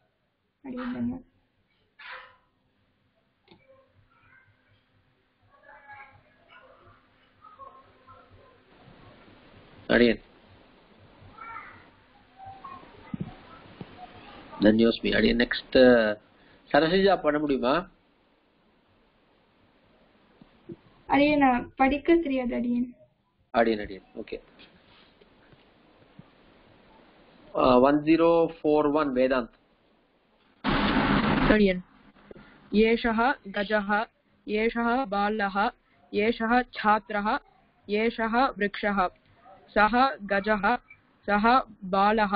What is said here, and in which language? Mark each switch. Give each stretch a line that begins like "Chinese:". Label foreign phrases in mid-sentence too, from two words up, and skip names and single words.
Tamil: Adiyan.
Sanskrit: Danyosmi.
Tamil: Adiyan next Sarasija பண்ண முடியுமா? அடியன் படிக்க தெரியாது அடியன். Adiyan. Okay. 1041 Vedant. Adiyan.
Sanskrit: येषः गजः येषः बालः येषः छात्रः येषः वृक्षः सः गजः सः बालः